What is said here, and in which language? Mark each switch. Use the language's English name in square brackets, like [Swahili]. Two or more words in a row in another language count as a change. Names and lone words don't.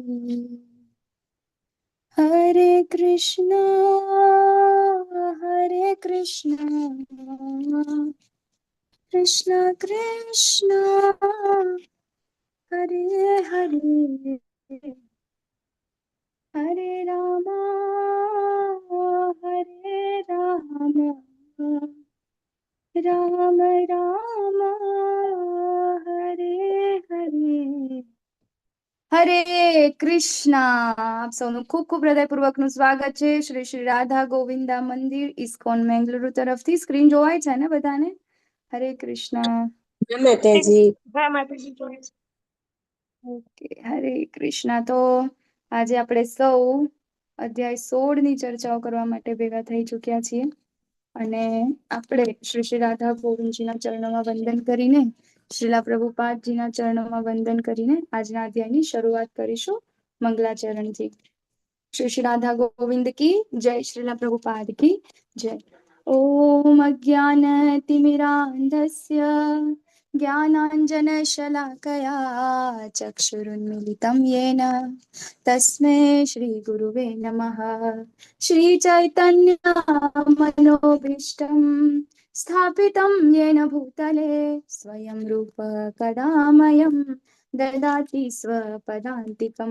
[Hindi] हरे कृष्णा कृष्णा कृष्णा हरे हरे हरे राम राम राम हरे हरे हरे कृष्णा। [Gujarati] આપ સૌનું ખૂબ ખૂબ હૃદયપૂર્વકનું સ્વાગત છે શ્રી શ્રી રાધા ગોવિંદા મંદિર ઇસ્કોન મેંગલુરુ તરફથી। સ્ક્રીન જોવાય છે ને બધાને? હરે કૃષ્ણ। માતાજી। હા માતાજી જોડે છે। ઓકે, હરે કૃષ્ણ। તો આજે આપણે સૌ અધ્યાય 16 ની ચર્ચાઓ કરવા માટે ભેગા થઈ ચૂક્યા છીએ અને આપણે શ્રી શ્રી રાધા ગોવિંદજીના ચરણોમાં વંદન કરીને, શ્રીલા પ્રભુપાદજીના ચરણોમાં વંદન કરીને આજના અધ્યાયની શરૂઆત કરીશું મંગલાચરણથી। [Hindi] श्री श्री राधा गोविंद की जय, श्रीला प्रभुपाद की जय। [Sanskrit] ओम अज्ञानतिमिरान्धस्य ज्ञानाञ्जनशलाकया चक्षुरुन्मीलितं येन तस्मै श्रीगुरुवे नमः। श्रीचैतन्यमनोभीष्टं स्थापितं येन भूतले स्वयं रूप कदा मह्यं ददाति स्वपदान्तिकम्।